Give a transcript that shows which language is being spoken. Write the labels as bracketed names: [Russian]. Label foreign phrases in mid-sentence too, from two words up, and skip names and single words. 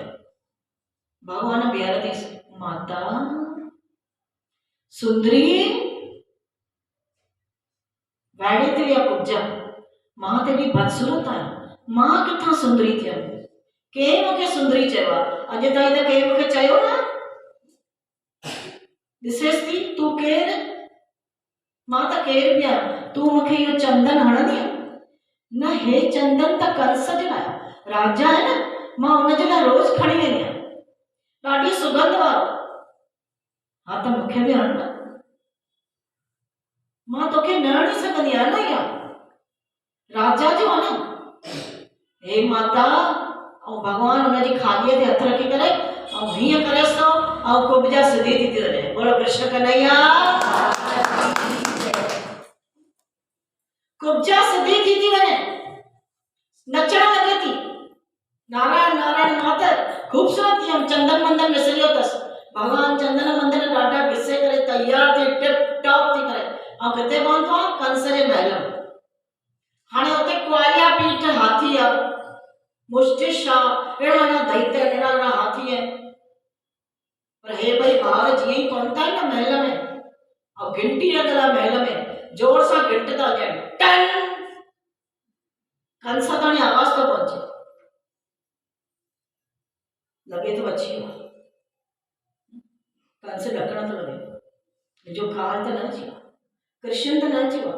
[Sindhi] भॻवान बीहर थी, माता सुंदरी वाइड़ी थी विया कुब्जा, मां त एॾी बदसूरत आहियां, मां किथां सुंदरी थियमि? कंहिं मूंखे सुंदरी चयो आहे? अॼु ताईं त कंहिं मूंखे चयो न। ॾिसेसि थी तूं केरु? मां त केरु बि आहियां, तूं मूंखे इहो चंदन हणंदी? न हे चंदन त कंस जे लाइ, राजा आहे न, मां हुनजे लाइ रोज़ खणी वेंदी आहियां, ॾाढी सुगंध वारो। हा त मूंखे बि हण न, मां तोखे न हणी सघंदी आहियां न, इहा राजा जो आहे न। हे माता, ऐं भॻवान हुनजी खालीअ ते हथ रखी करे ऐं हीअं करेसि थो, ऐं कुब्जा सिधी थी वञे। बोलो कृष्ण कन्हैया। कुब्जा सिधी थी वञे, नचण लॻे थी, नारायण नारायण, मां त ख़ूबसूरत थी वियमि, चंदन मंदन विसरी वियो अथसि। भॻवान चंदन मंदन ॾाढा घिसे करे तयार थी [English] टिप टॉप [Sindhi] थी करे, ऐं किथे पहुतो आहे? कंस जे महल में। हाणे हुते कुआलिया पीठ हाथी आहे, मुष्टिश आहे, अहिड़ा दैत्य, अहिड़ा हाथी आहिनि, पर हे ॿई ॿार जीअं ई पहुता आहिनि न महल में, ऐं घंटी लॻल आहे महल में, जोर सां घंट था ॾियनि, टन, कंस ताणी आवाज़ थो पहुचे, लॻे थो अची वियो, कंस ॾकण थो लॻे, मुंहिंजो काल त न अची वियो, कृष्ण त न अची वियो।